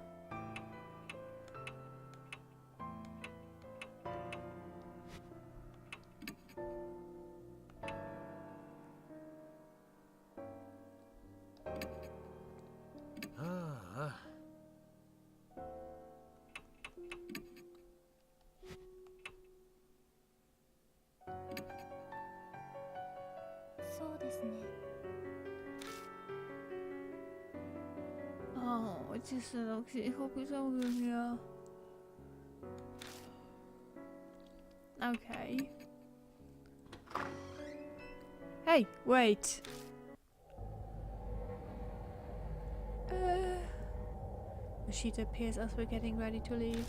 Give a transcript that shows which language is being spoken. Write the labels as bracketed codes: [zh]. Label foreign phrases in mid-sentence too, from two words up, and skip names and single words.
[ja] Ah. そうですね。 [nl] Oh, het is er ook. Ik hoop het ook doen, ja. [en] Okay. Hey, wait. Mashita appears as we're getting ready to leave.